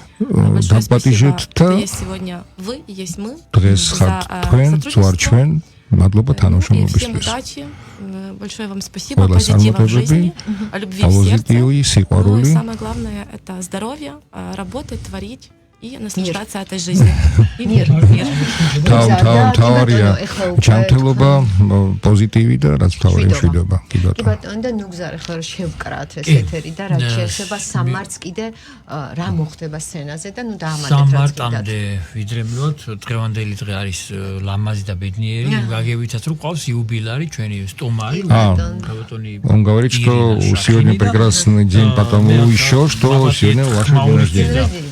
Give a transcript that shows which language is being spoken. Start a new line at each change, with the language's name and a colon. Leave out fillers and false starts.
Russian: Большое спасибо, что есть сегодня вы, есть мы. За сотрудничество. И всем удачи. Большое вам спасибо. Позитива в жизни, любви в сердце. Ну и самое главное — это здоровье, работать, творить и наслаждаться этой жизнью. И мир.
Georgian: თავარია ჯანმრთელობა, პოზიტივი და რაც თავარია მშვიდობა. კი ბატონო, და ნუგზარე ხო შევკრათ ეს ეთერი და რაც შეეხება სამართს კიდე რა მოხდება სცენაზე და ნუ დაამატეთ რაც სამართამდე ვიდრე მივოთ დღევანდელი დღე არის ლამაზი და ბედნიერი, გაგევითაც რომ ყავს იუბილარი ჩვენი სტომარი ბატონი.
Russian: Он говорит, что сегодня прекрасный день, потому еще что сегодня ваше день рождения.